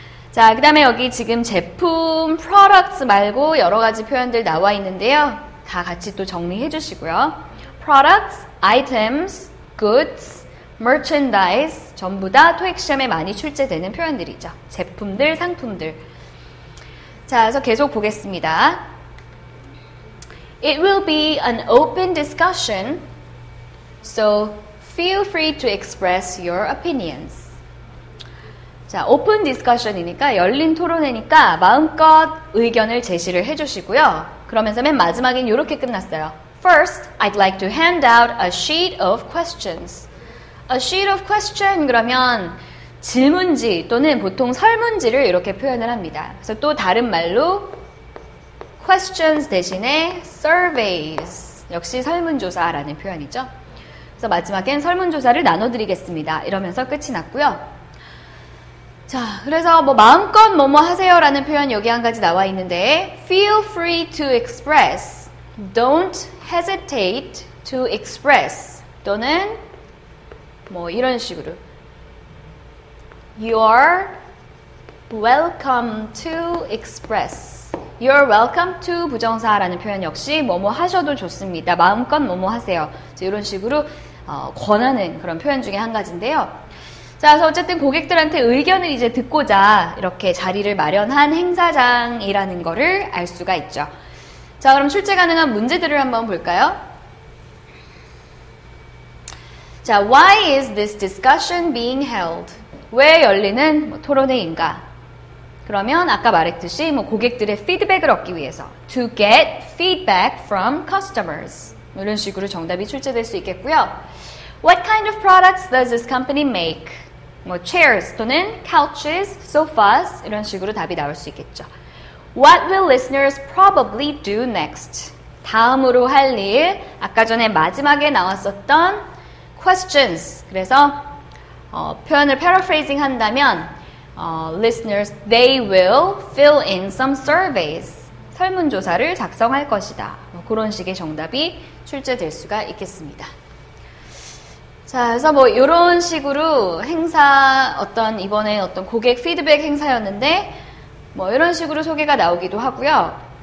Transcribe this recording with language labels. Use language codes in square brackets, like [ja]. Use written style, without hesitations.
[ko] 자, 그 다음에 여기 지금 제품, products 말고 여러 가지 표현들 나와 있는데요. 다 같이 또 정리해 주시고요. products, items, goods, merchandise 전부 다 토익 시험에 많이 출제되는 표현들이죠. 제품들, 상품들. 자, 그래서 계속 보겠습니다. [en] It will be an open discussion, so feel free to express your opinions. [ko] 자, open discussion이니까 열린 토론회니까 마음껏 의견을 제시를 해주시고요. 그러면서 맨 마지막엔 이렇게 끝났어요. [en] First, I'd like to hand out a sheet of questions. A sheet of question [ko] 그러면 질문지 또는 보통 설문지를 이렇게 표현을 합니다. 그래서 또 다른 말로 questions 대신에 surveys, 역시 설문조사라는 표현이죠. 그래서 마지막엔 설문조사를 나눠드리겠습니다. 이러면서 끝이 났고요. 자, 그래서 뭐 마음껏 뭐뭐 하세요라는 표현 여기 한 가지 나와 있는데 [en] feel free to express don't hesitate to express [ko] 또는 뭐 이런 식으로 [en] You're welcome to express. You're welcome to [ko] 부정사라는 표현 역시 뭐뭐 하셔도 좋습니다. 마음껏 뭐뭐 하세요. 이런 식으로 권하는 그런 표현 중에 한 가지인데요. 자, 그래서 어쨌든 고객들한테 의견을 이제 듣고자 이렇게 자리를 마련한 행사장이라는 거를 알 수가 있죠. 자, 그럼 출제 가능한 문제들을 한번 볼까요? [en] 자, why is this discussion being held? [ko] 왜 열리는 토론회인가? 그러면 아까 말했듯이 고객들의 피드백을 얻기 위해서 [en] to get feedback from customers [ko] 이런 식으로 정답이 출제될 수 있겠고요. [en] What kind of products does this company make? [ko] chairs 또는 couches, sofas 이런 식으로 답이 나올 수 있겠죠. [en] What will listeners probably do next? [ko] 다음으로 할 일, 아까 전에 마지막에 나왔었던 questions. 그래서 표현을 paraphrasing 한다면 [en] listeners, they will fill in some surveys. [ko] 설문조사를 작성할 것이다. 그런 식의 정답이 출제될 수가 있겠습니다. 자, 그래서 이런 식으로 행사 이번에 어떤 고객 피드백 행사였는데 이런 식으로 소개가 나오기도 하고요.